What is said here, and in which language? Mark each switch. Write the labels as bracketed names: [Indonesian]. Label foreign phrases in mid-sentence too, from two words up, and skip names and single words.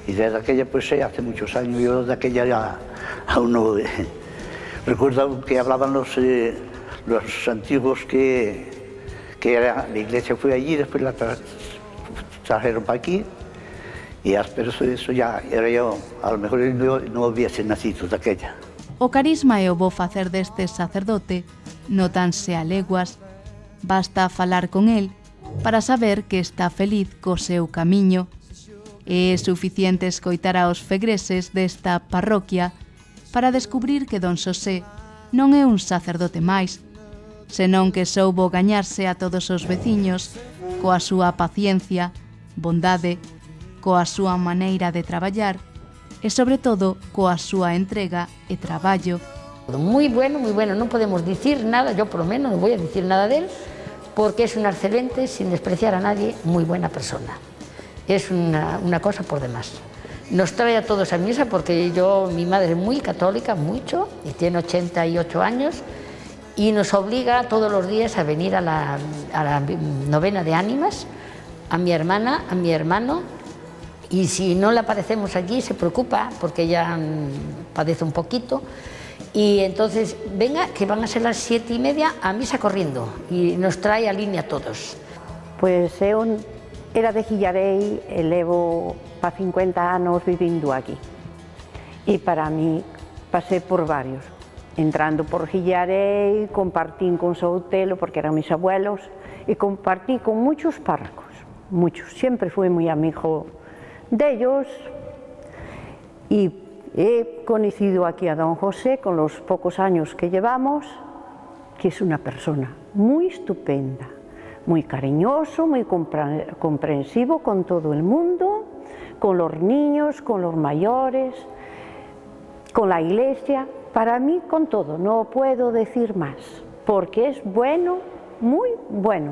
[Spanish] Y desde aquella, pues hace muchos años, yo de aquella ya aún no... recuerdo que hablaban los antiguos que era, la iglesia fue allí, después la trajeron para aquí, pero eso ya era yo, a lo mejor no hubiese nacido de aquella. [Galician] O carisma e o bo facer deste sacerdote notanse a leguas, basta falar con el para saber que está feliz co seu camiño. É suficiente escoitar aos fegreses desta parroquia para descubrir que don Xosé non é un sacerdote máis, senón que soubo gañarse a todos os veciños coa súa paciencia, bondade, coa súa maneira de traballar e, sobre todo, coa súa entrega e traballo. [Spanish] Muy bueno, no podemos decir nada, yo por lo menos no voy a decir nada de él, porque es un excelente, sin despreciar a nadie, muy buena persona. Es una cosa por demás. Nos trae a todos a misa porque mi madre es muy católica, mucho, y tiene 88 años, y nos obliga todos los días a venir a la novena de ánimas, a mi hermana, a mi hermano, y si no le aparecemos allí se preocupa porque ella padece un poquito, y entonces venga que van a ser las 7:30 a misa corriendo, y nos trae a línea a todos. [Galician] Pues era de Hillarei e levo para 50 anos vivindo aquí, e para mí pasé por varios, entrando por Hillarei, compartín con Soutelo [Spanish] porque eran mis abuelos, [Galician] e [Spanish] compartí con muchos párrocos, muchos, siempre fui muy amigo de ellos, y he conocido aquí a don José con los pocos años que llevamos, que es una persona muy estupenda, muy cariñoso, muy comprensivo con todo el mundo, con los niños, con los mayores, con la iglesia, para mí con todo, no puedo decir más, porque es bueno, muy bueno.